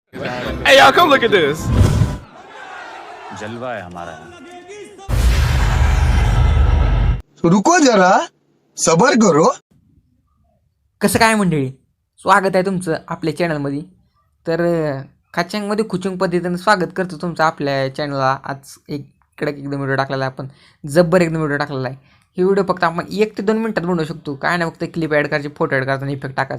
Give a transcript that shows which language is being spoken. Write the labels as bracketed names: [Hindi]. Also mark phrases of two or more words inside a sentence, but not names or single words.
[English] Hey y'all, come look at this. [Hindi] जलवा है हमारा। रुको जरा सबर करो। [Marathi] कसं काय मंडळी, स्वागत आहे तुमचं आपल्या चॅनलमध्ये. तर खाच्यांमध्ये खुचूंग पद्धतीनं स्वागत करतो तुमचं आपल्या चॅनलला. आज एक कडक एकदम व्हिडिओ टाकलेला आहे आपण, जब्बर एकदम व्हिडिओ टाकलेला आहे. ही व्हिडिओ फक्त आपण 1 ते 2 मिनिटात बनवू शकतो. काय नाही, फक्त [English] clip add [Marathi] करायची, [English] photo add [Marathi] करायचा आणि इफेक्ट टाकायचा.